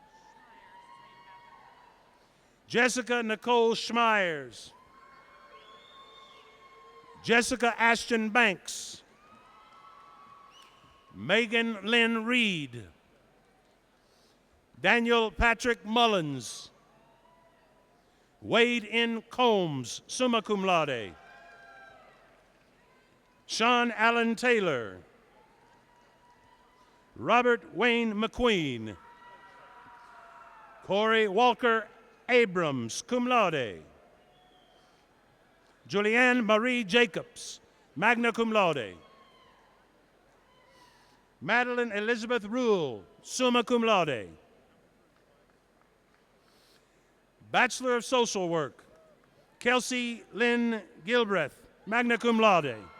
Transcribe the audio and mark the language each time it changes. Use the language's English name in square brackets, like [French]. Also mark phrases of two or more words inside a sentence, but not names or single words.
[English] Jessica Nicole Schmeyers. Jessica Ashton Banks. Megan Lynn Reed. Daniel Patrick Mullins. Wade N. Combs, [Latin] summa cum laude. [English] Sean Allen Taylor. Robert Wayne McQueen. Corey Walker Abrams, [Latin] cum laude. [English] Julianne Marie Jacobs, [Latin] magna cum laude. [English] Madeline Elizabeth Rule, [Latin] summa cum laude. [English] Bachelor of Social Work, Kelsey Lynn Gilbreth, [Latin] magna cum laude.